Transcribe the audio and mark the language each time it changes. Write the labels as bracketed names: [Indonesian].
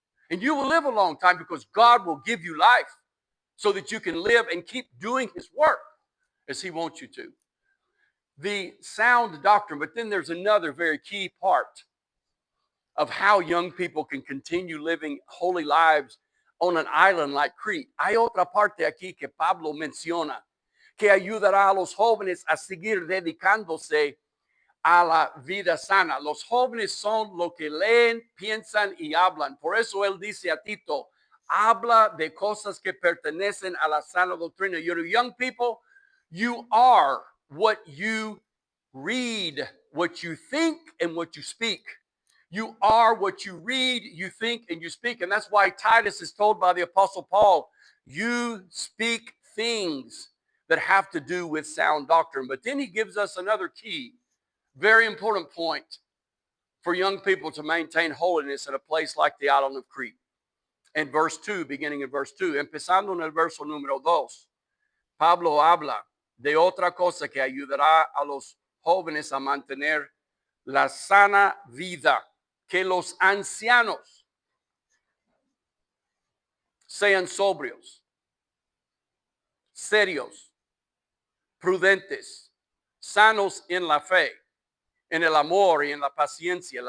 [English] And you will live a long time because God will give you life so that you can live and keep doing his work as he wants you to. The sound doctrine, but then there's another very key part of how young people can continue living holy lives on an island like Crete. [Spanish] Hay otra parte aquí que Pablo menciona que ayudará a los jóvenes a seguir dedicándose a la vida sana. Los jóvenes son lo que leen, piensan y hablan. Por eso él dice a Tito, habla de cosas que pertenecen a la sana doctrina. [English] You're young people, you are what you read, what you think, and what you speak. You are what you read, you think, and you speak. And that's why Titus is told by the Apostle Paul, you speak things that have to do with sound doctrine. But then he gives us another key, very important point for young people to maintain holiness in a place like the island of Crete. In verse 2, beginning in verse 2, [Spanish] empezando en el verso número 2, Pablo habla de otra cosa que ayudará a los jóvenes a mantener la sana vida, que los ancianos sean sobrios, serios, prudentes, sanos en la fe, en el amor y en la paciencia.